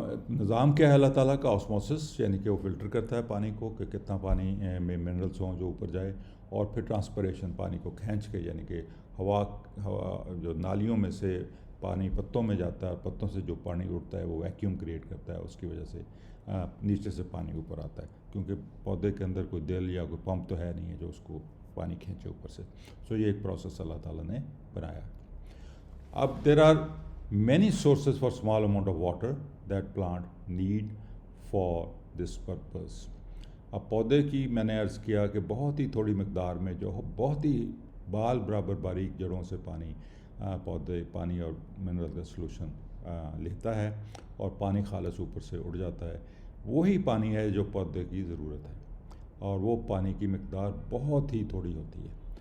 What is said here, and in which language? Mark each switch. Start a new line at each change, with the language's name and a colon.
Urdu: نظام کیا ہے اللہ تعالیٰ کا؟ آسموسس، یعنی کہ وہ فلٹر کرتا ہے پانی کو کہ کتنا پانی میں منرلس ہوں جو اوپر جائے، اور پھر ٹرانسپریشن پانی کو کھینچ کے، یعنی کہ ہوا جو نالیوں میں سے پانی پتوں میں جاتا ہے، پتوں سے جو پانی اڑتا ہے وہ ویکیوم کریٹ کرتا ہے، اس کی وجہ سے نیچے سے پانی اوپر آتا ہے، کیونکہ پودے کے اندر کوئی دل یا کوئی پمپ تو ہے نہیں ہے جو اس کو پانی کھینچے اوپر سے. یہ ایک پروسیس اللہ تعالیٰ نے بنایا.
English: اب there are many sources for small amount of water that plant need for this purpose.
Urdu: اب پودے کی میں نے عرض کیا کہ بہت ہی تھوڑی مقدار میں جو بہت ہی بال برابر باریک جڑوں سے پانی اور منرل کا سلوشن لیتا ہے، اور پانی خالص اوپر سے اڑ جاتا ہے. وہی پانی ہے جو پودے کی ضرورت ہے، اور وہ پانی کی مقدار بہت ہی تھوڑی ہوتی ہے.